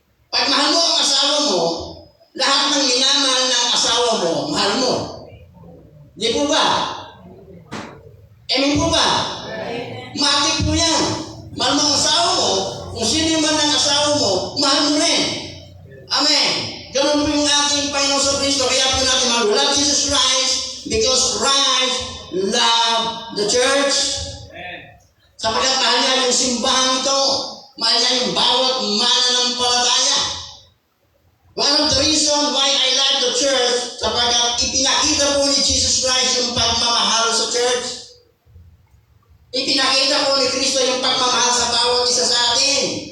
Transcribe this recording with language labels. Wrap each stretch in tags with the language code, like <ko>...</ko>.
<tl>Pag mahal mo ang asawa mo, lahat ng minamahal ng asawa mo, mahal mo. Di po ba? Amen po ba? Matik po yan. Mahal mo ang asawa mo, kung sino man ang asawa mo, mahal mo rin. Amen. Ganun po yung ating Panginoon sa Kristo. Kaya po natin mahal.</tl> <en>We love Jesus Christ because Christ loved the church.</en> <tl>Sapagkat mahal niya yung simbahan ito. Mahal niya yung bawat mananampalataya.</tl> <en>One of the reasons why I like the church,</en> <tl>sapagkat ipinakita po ni Jesus Christ yung pagmamahal sa church. Ipinakita po ni Kristo yung pagmamahal sa bawat isa sa atin.</tl>